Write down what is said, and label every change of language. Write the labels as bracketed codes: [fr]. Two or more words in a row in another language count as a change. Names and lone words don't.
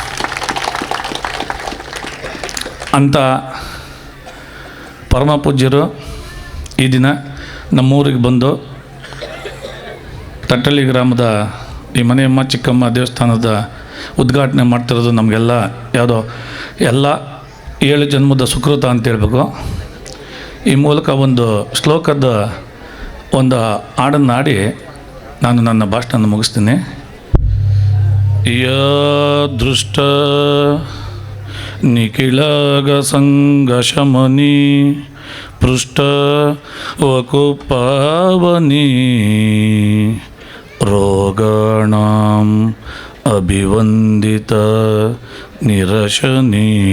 [kn] ಅಂಥ ಪರಮ ಪೂಜ್ಯರು ಈ ದಿನ ನಮ್ಮೂರಿಗೆ ಬಂದು ತಟ್ಟಳ್ಳಿ ಗ್ರಾಮದ ಈ ಮನೆಯಮ್ಮ ಚಿಕ್ಕಮ್ಮ ದೇವಸ್ಥಾನದ ಉದ್ಘಾಟನೆ ಮಾಡ್ತಿರೋದು ನಮಗೆಲ್ಲ ಯಾವುದೋ ಎಲ್ಲ 7 ಜನ್ಮದ ಸುಕೃತ ಅಂತ ಹೇಳ್ಬೇಕು. ಈ ಮೂಲಕ ಒಂದು ಶ್ಲೋಕದ ಒಂದು ಹಾಡನ್ನು ಹಾಡಿ ನಾನು ನನ್ನ ಭಾಷಣ ಮುಗಿಸ್ತೀನಿ. [sa] ದೃಷ್ಟ ನಿಖಿಳಗ ಸಂಘಶಮನಿ ಪೃಷ್ಠ ವಕುಪಾವನಿ ರೋಗಾಣಾಂ ಅಭಿವಂದಿತ ನಿರಶನಿ